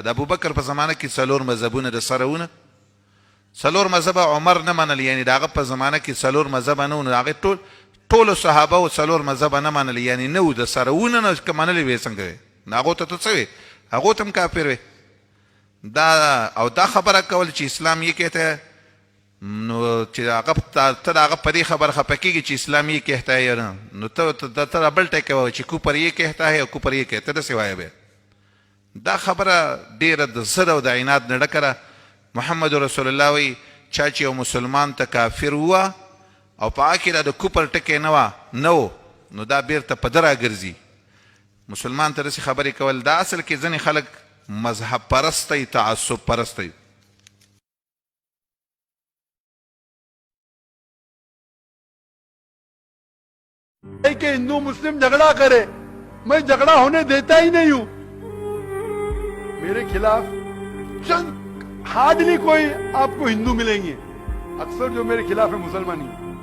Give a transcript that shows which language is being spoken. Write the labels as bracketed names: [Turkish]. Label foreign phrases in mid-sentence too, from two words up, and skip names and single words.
[Pashto] د ابوبکر په زمانه کې څلور مذهبونه د سره وونه، څلور مذهبه عمر نه منل، یعنی د هغه په زمانه کې څلور مذهبه نه وو، هغې ټولو صحابه و څلور مذهبه نه منل، یعنی نه وو د سره وونه نه که منلې وې څنګه وې، نو هغو ته ته څه وې، هغو ته هم کافر وې. او دا خبره کول چې اسلام یې [Urdu] کہتا ہے، [Pashto] نو چې هغه ته د هغه په دې خبره خفه کېږي چې اسلام یې [Urdu] کہتا ہے [Pashto] یا نه، نو ته بل ټکی وایه چې کوپر یې [Urdu] کہتا ہے [Pashto] او کوپر یې کہتا، داسې وایه بیا. دا خبره ډېره د ضد او د عناد نه ډکه ده. محمد رسول الله وایي چا چې یو مسلمان ته کافر ووه او په هغه کې دا د کوپر ټکی نه و، نو دا بیرته په ده راګرځي. مسلمان ته داسې خبرې کول، دا اصل کې ځینې خلک مذهب پرست دی، تعصب پرست دی. [Urdu] کہ ہندو مسلم جھگڑا کرے، میں جھگڑا ہونے دیتا ہی نہیں ہوں. میرے خلاف چند ہارڈلی کوئی آپ کو ہندو ملیں گے، اکثر جو میرے خلاف ہے مسلمان ہی.